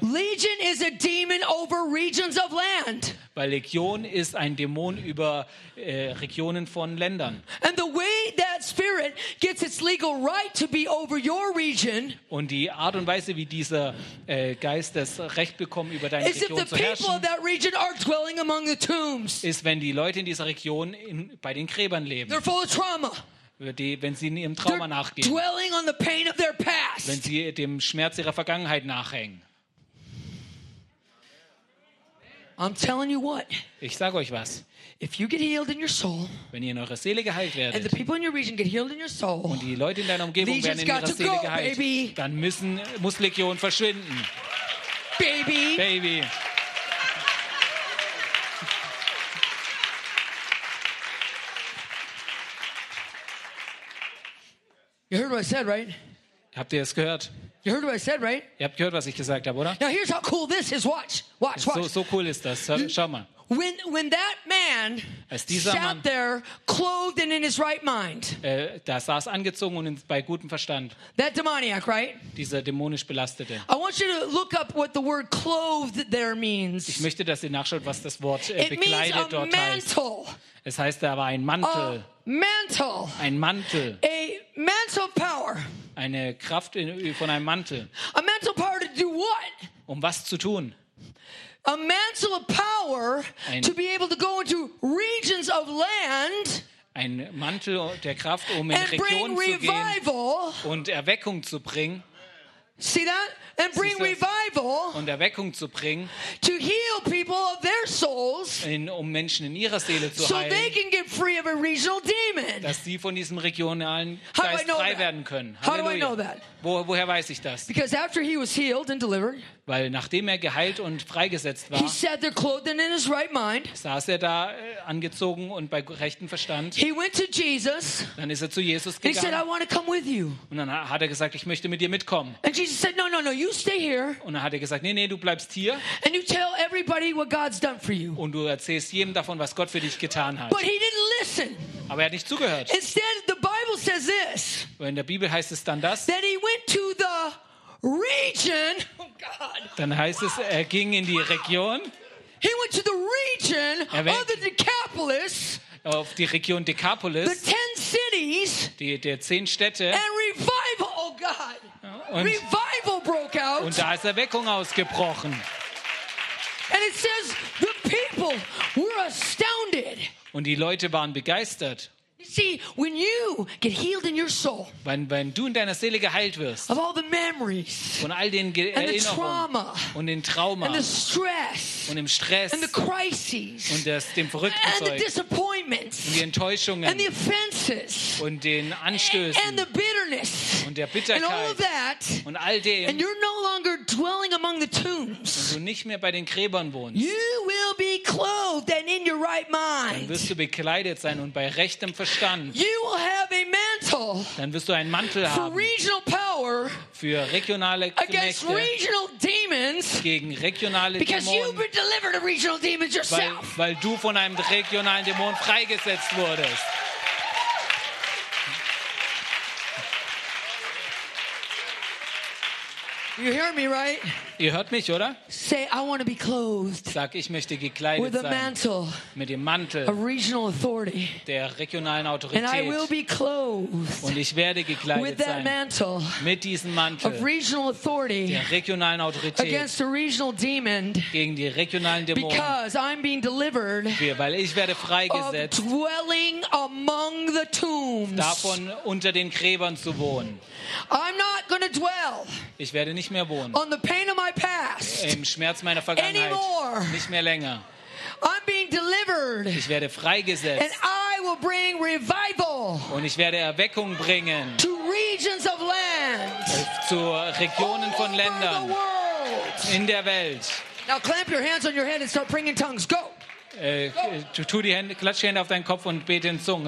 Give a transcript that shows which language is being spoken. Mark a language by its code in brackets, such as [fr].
[en] Legion is a demon over regions of land. [de] Weil Legion ist ein Dämon über Regionen von Ländern. [en] And the way that spirit gets its legal right to be over your region. [de] Und die Art und Weise, wie dieser Geist das Recht bekommt, über deine Region zu herrschen, [en] is if the people of that region are dwelling among the tombs. [de] Ist, wenn die Leute in dieser Region bei den Gräbern leben. [en] They're full of trauma. [de] Wenn sie in ihrem Trauma nachgehen, [en] dwelling on the pain of their past. [de] Wenn sie dem Schmerz ihrer Vergangenheit nachhängen. [en] I'm telling you what. [de] Ich sage euch was. [en] If you get healed in your soul, [de] wenn ihr in eurer Seele geheilt werdet, [en] and the people in your region get healed in your soul, [de] und die Leute in deiner Umgebung werden in ihrer Seele geheilt, [en] baby. [de] Dann muss Legion verschwinden. [en] Baby. Baby. You heard what I said, right? [de] Habt ihr es gehört? [en] You heard what I said, right? [de] Ihr habt gehört, was ich gesagt habe, oder? [en] Now here's how cool this is. Watch. [de] So cool ist das. Schau mal. [en] When that man sat there clothed and in his right mind. [de] Da saß angezogen und bei gutem Verstand. [en] That demoniac, right? [de] Dieser dämonisch belastete. [en] I want you to look up what the word clothed there means. [de] Ich möchte, dass ihr nachschaut, was das Wort bekleidet dort heißt. [en] It means a mantle. [de] Es heißt, da war ein Mantel. [en] Mantle. [de] Ein Mantel. [en] A mantle of power. [de] Eine Kraft von einem Mantel. [en] A mantle of power to do what? [de] Um was zu tun? [en] A mantle of power to be able to go into regions of land. [de] Ein Mantel der Kraft, um in Regionen zu gehen und Erweckung zu bringen. [en] See that? And bring revival, [de] und Erweckung zu bringen, [en] to heal people of their souls, [de] um Menschen in ihrer Seele zu heilen, [en] so they can get free of a regional demon. [de] Dass sie von diesem regionalen Geist frei werden können. [en] How do I know that? [de] Woher weiß ich das? [en] Because after he was healed and delivered, [de] weil nachdem er geheilt und freigesetzt war, [en] he sat there clothed and in his right mind, [de] saß er da angezogen und bei rechtem Verstand. [en] He went to Jesus, [de] dann ist er zu Jesus gegangen. [en] And he said, "I want to come with you." [de] Und dann hat er gesagt, ich möchte mit dir mitkommen. [en] And Jesus said, no, you stay here. [de] Und dann hat er gesagt, nee, du bleibst hier. [en] And you tell everybody what God's done for you. [de] Und du erzählst jedem davon, was Gott für dich getan hat. [en] But he didn't listen. [de] Aber er hat nicht zugehört. [en] Instead, the Bible says this. [de] In der Bibel heißt es dann das. [en] That he went to the region. Oh God. [de] Dann heißt es, er ging in die Region. [en] He went to the region of the Decapolis. [de] Auf die Region Decapolis. [en] The 10 cities. [de] Der 10 Städte. [en] And revival, oh God. Revival broke out. [de] Und da ist Erweckung ausgebrochen. [en] And it says the people were astounded. [de] Und die Leute waren begeistert. [en] You see, when you get healed in your soul, [de] wenn du in deiner Seele geheilt wirst, [en] of all the memories, [de] von all den Erinnerungen, [en] and the trauma, [de] und den Trauma, [en] and the stress, [de] und dem Stress, [en] and the crises, [de] und dem verrückten Zeug, [en] and the disappointments, [de] und die Enttäuschungen, [en] and the offenses, [de] und den Anstößen, [en] and the bitterness, [de] und der Bitterkeit, [en] and all of that, [de] und all dem, [en] and you're no longer dwelling among the tombs, [de] und du nicht mehr bei den Gräbern wohnst, [en] you will be clothed and in your right mind. [de] Dann wirst du bekleidet sein und bei rechtem Verstand. [en] You will have a mantle. mantle. [de] Dann wirst du einen Mantel haben. [en] For regional power. [de] Für regionale Kräfte. [en] Against regional demons. [de] Gegen regionale Dämonen. [en] Because you've been delivered of regional demons yourself. [de] Weil du von einem regionalen Dämon freigesetzt wurdest. [en] You hear me, right? [de] Ihr hört mich, oder? [en] Say, I want to be clothed. [de] Sag, ich möchte gekleidet [en] with a mantle, [de] sein. Mit dem Mantel. [en] A regional authority. [de] Der regionalen Autorität. [en] And I will be clothed. [de] Und ich werde gekleidet [en] with that Mantle, [de] mit diesem Mantel. [en] Of regional authority. [de] Der regionalen Autorität. [en] Against a regional demon. [de] Gegen die regionalen Dämonen. [en] Because I'm being delivered. [de] Weil ich werde freigesetzt. [en] Of dwelling among the tombs. [de] Davon unter den Gräbern zu wohnen. [en] I'm not going to dwell. [de] Ich werde nicht mehr wohnen. [en] On the pain of my past. [de] Im Schmerz meiner Vergangenheit. [en] Anymore. [de] Nicht mehr länger. [en] I'm being delivered. [de] Ich werde freigesetzt. [en] And I will bring revival. [de] Und ich werde Erweckung bringen. [en] To regions of land. [de] Zu Regionen von Ländern. [en] All over the world. [de] In der Welt. [en] Now clamp your hands on your head and start praying in tongues. Go. [de] Tu die Hände, klatsch die Hände auf deinen Kopf und bete in Zungen.